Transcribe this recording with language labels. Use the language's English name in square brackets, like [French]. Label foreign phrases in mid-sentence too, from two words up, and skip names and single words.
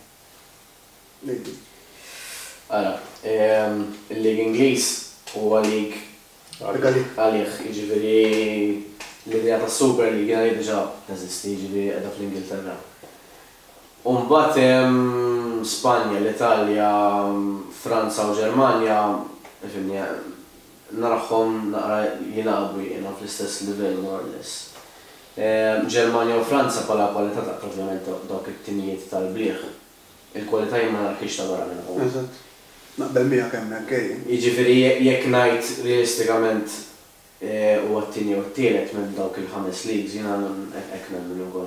[Maltese] Ara, il-lig Ingliż huwa lig għalih, jiġifieri l-idea tas-Super League għalih diġà teżisti, jiġifieri qiegħda fl-Ingilterra. U mbagħad hemm Spanja, l-Italja, Franza u Ġermanja, naraħħom naqra jinaqbu jiena fl-istess livell [English] more or less. [Maltese] Ġermanja u Franza bħala kwalità ta' ovvjament dawk it-timijiet tal-bliħ. Il-kwalità jien ma narħix ta' barra minn hawn. Eżatt. Naqbel miegħek hemmhekk ejjin. Jiġifieri jekk ngħid realistikament huwa t-tieni u t-tielet minn dawk il-5 leagues jiena hekk nemmen ukoll.